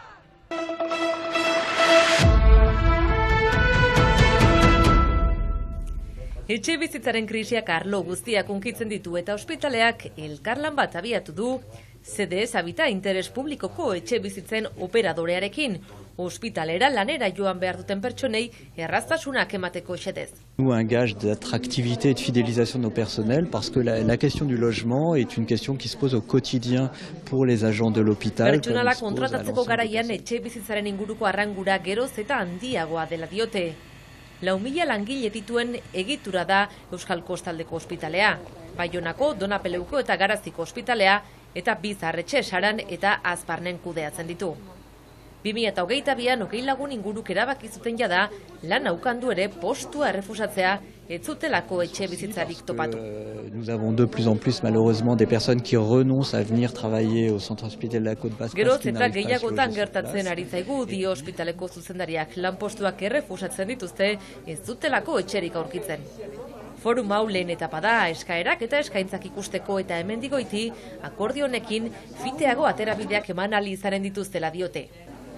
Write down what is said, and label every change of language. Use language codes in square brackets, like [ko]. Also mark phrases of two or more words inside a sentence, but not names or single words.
[eu] Etxebizitzaren krisiak arlo guztiak hunkitzen ditu eta ospitaleak elkarlan bat abiatu du CDS Habita interes publikoko etxebizitzen operadorearekin. Ospitalera lanera joan behar duten pertsonei erraztasunak emateko xedez. [fr] Un gage d'attractivité et de fidélisation de nos personnels parce que la question du logement est une question qui se pose au quotidien pour les agents de l'hôpital. [eu] Pertsonala kontratatzeko garaian etxebizitzaren inguruko arrangura geroz eta handiagoa dela diote. 4.000 langile dituen egitura da Euskal Kostaldeko ospitalea, Baionako, Donapeleuko eta Garaziko ospitalea eta Bizarretxe, Saran eta Azparnen kudeatzen ditu. 2022an 20 lagun inguruk erabaki zuten jada lan aukandu ere postua errefusatzea ez zutelako etxebizitzarik topatu. [fr] Nous avons de plus en plus malheureusement des personnes qui renoncent à venir travailler au centre hospitalier de la Côte Basque. [eu] Geroz eta gehiagotan gertatzen ari zaigu dio ospitaleko zuzendariak, lanpostuak errefusatzen dituzte ez zutelako etxerik aurkitzen. Forum hau lehen etapa da, eskaerak eta eskaintzak ikusteko eta hemendik goiti akordio honekin fiteago aterabideak eman ahal izanen dituztela diote.